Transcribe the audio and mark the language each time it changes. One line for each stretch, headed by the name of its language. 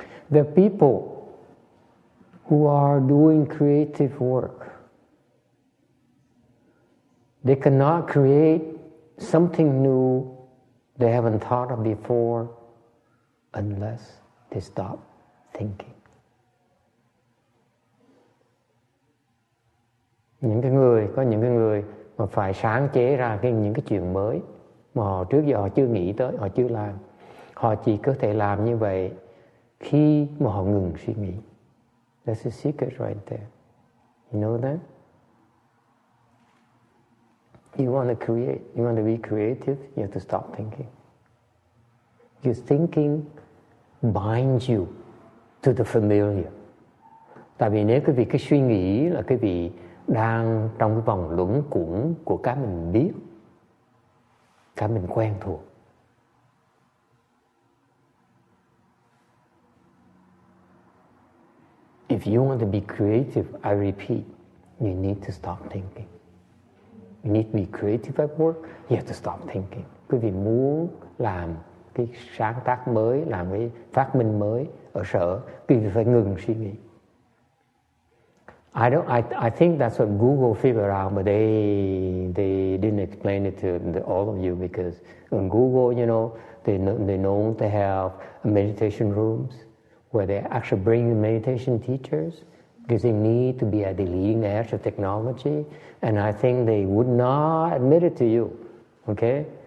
English: The people who are doing creative work, they cannot create something new they haven't thought of before unless they stop thinking.
Vietnamese: Có những cái người mà phải sáng chế ra những cái chuyện mới mà trước giờ họ chưa nghĩ tới, họ chưa làm. Họ chỉ có thể làm như vậy khi mà họ ngừng suy nghĩ.
English: That's the secret right there. You know that? You want to create, you want to be creative, you have to stop thinking. Because thinking binds you to the familiar.
Vietnamese: Tại vì nếu cái suy nghĩ là cái vị đang trong cái vòng luẩn quẩn của cái mình biết, cái mình quen thuộc.
English: If you want to be creative, I repeat, you need to stop thinking. You need to be creative at work, you have to stop thinking.
Vietnamese: Quý vị muốn làm cái sáng tác mới, làm cái phát minh mới ở sở, quý vị phải ngừng suy nghĩ.
English: I think that's what Google figured out, but they didn't explain it to all of you because on Google, you know, they know they have meditation rooms where they actually bring the meditation teachers because they need to be at the leading edge of technology, and I think they would not admit it to you, okay?